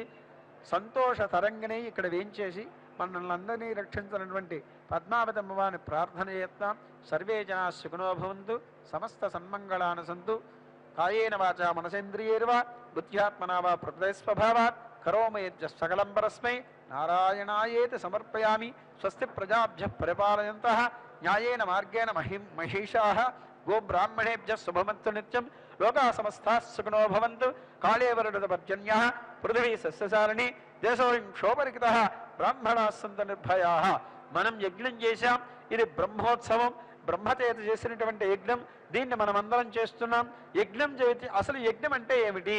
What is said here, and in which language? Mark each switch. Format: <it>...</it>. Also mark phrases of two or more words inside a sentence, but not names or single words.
<te>సంతోష తరంగనే ఇక్కడ వేయించేసి మనల్ని అందరినీ రక్షించినటువంటి పద్మావతి అమ్మవారిని ప్రార్థన చేస్తాం.</te> <sa>సర్వే జనా సుఖినో భవంతు, సమస్త సన్మంగళాని సంతు. కాయేన వాచా మనసేంద్రియేర్వా బుద్ధ్యాత్మనా వా ప్రకృతిస్వభావాత్ కరోమి యజ్జ సకలం పరస్మై నారాయణాయేతి సమర్పయామి. స్వస్తి ప్రజాభ్యః పరిపాలయంతః న్యాయేన మార్గేణ మహిషాః గోబ్రాహ్మణేభ్యः శుభమస్తు నిత్యం. లోకాః సమస్తాః సుఖినో భవంతు. కాళే వరుణపర్జన్యః పృథివీ సస్యశాలిని దేశోయం క్షోభరికితః బ్రాహ్మణాః సంతు నిర్భయాః.</sa> <te>మనం యజ్ఞం చేశాం, ఇది బ్రహ్మోత్సవం, బ్రహ్మచేత చేసినటువంటి యజ్ఞం. దీన్ని మనం అందరం చేస్తున్నాం. యజ్ఞం చేసి అసలు యజ్ఞం అంటే ఏమిటి?</te>